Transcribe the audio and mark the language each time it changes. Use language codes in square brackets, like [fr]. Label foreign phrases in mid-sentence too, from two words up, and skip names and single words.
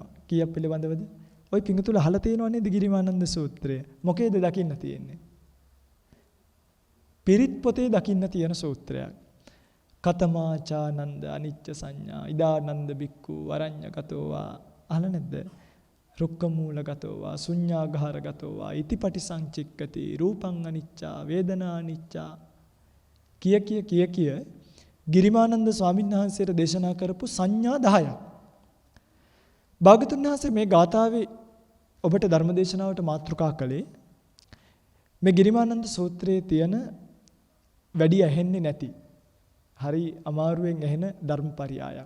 [si] කීයක් පිළිබඳවද? ওই පිඟුතුල අහලා තියෙනව නේද ගිරිමානන්ද සූත්‍රය? මොකේද දකින්න තියෙන්නේ? පිරිත් පොතේ දකින්න තියෙන සූත්‍රයක්. [pi] කතමාචානන්ද අනිච්ච සංඥා ඉදානන්ද බික්ඛු වරඤ්ඤගතෝවා [si] අහලා නැද්ද? [pi] රුක්කමූලගතෝවා ශුඤ්ඤාගාරගතෝවා ඉතිපටි සංචික්කති රූපං අනිච්චා වේදනා අනිච්චා [si] කිය ගිරිමානන්ද ස්වාමීන් වහන්සේට දේශනා කරපු සංඥා 10ක්. භාග්‍යතුන් වහන්සේ මේ ගාථාවේ ඔබට ධර්ම දේශනාවට මාතෘකා කළේ මේ ගිරිමානන්ද සූත්‍රයේ තියෙන වැඩි ඇහෙන්නේ නැති හරි අමාරුවෙන් ඇහෙන ධර්මපරියායක්.